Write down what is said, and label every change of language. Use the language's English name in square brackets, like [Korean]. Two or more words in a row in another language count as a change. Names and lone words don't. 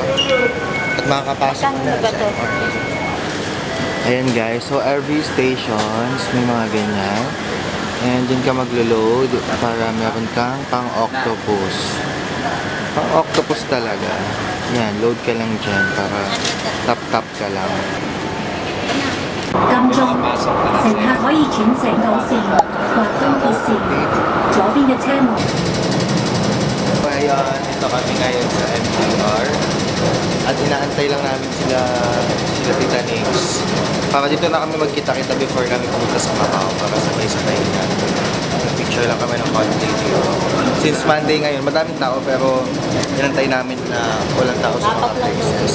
[Filipino] At makakapasok na sa MRT. Ayan guys, so every stations may mga ganyan. And dyan ka maglo-load para meron kang pang-octopus. Pang-octopus talaga. Yan, load ka lang dyan para tap-tap ka lang. [Cantonese] 金鐘，乘客可以轉乘到線或東鐵線，左邊嘅車門。 [Filipino] Ayan, ito kami ngayon sa MTR. At inaantay lang namin sila Tita Nix. Para dito na kami magkita-kita before kami pumunta sa Macau para sabay-sabay na. Picture lang kami ng content dito. Since Monday ngayon, madaming tao pero inantay namin na walang tao sa mga places.